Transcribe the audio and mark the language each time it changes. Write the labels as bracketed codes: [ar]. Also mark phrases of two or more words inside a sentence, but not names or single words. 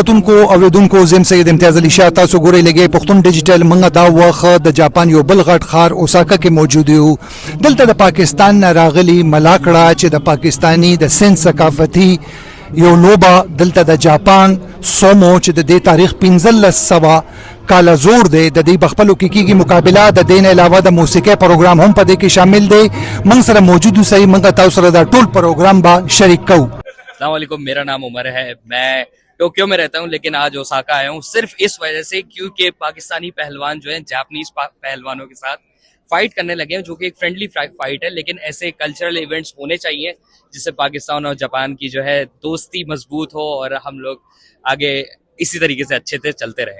[ps] کتونکو اوریدونکو زم سید امتیاز علي شاه تاسو ګورئ لګي پښتون ډیجیټل منګه دا وخت د جاپان یو بل غټ ښار اوساکا کې موجود یو دلته د پاکستان نه راغلي ملاکړه چې د پاکستانی د سن ثقافتي یو لوبه دلته د جاپان سومو چې د دې تاریخ 1500 کال زور دی د دې بخپلو کې کیږي مقابله د دین علاوه د موسیقي پروګرام هم په دې کې شامل دی موږ سره موجود اوسئ موږ تاسو سره دا ټول پروګرام با شریک کوو [ur] السلام علیکم، میرا نام عمر ہے۔ میں ٹوکیو میں رہتا ہوں لیکن آج اوساکا آیا ہوں صرف اس وجہ سے کیونکہ پاکستانی پہلوان جو ہیں جاپانیز پہلوانوں کے ساتھ فائٹ کرنے لگے ہیں, जो कि एक [en] friendly fight [ur] ہے. لیکن ایسے [en] cultural events [ur] ہونے چاہئیں جس سے پاکستان اور جاپان کی جو ہے دوستی مضبوط ہو اور ہم لوگ آگے اسی طریقے سے اچھے سے چلتے رہیں.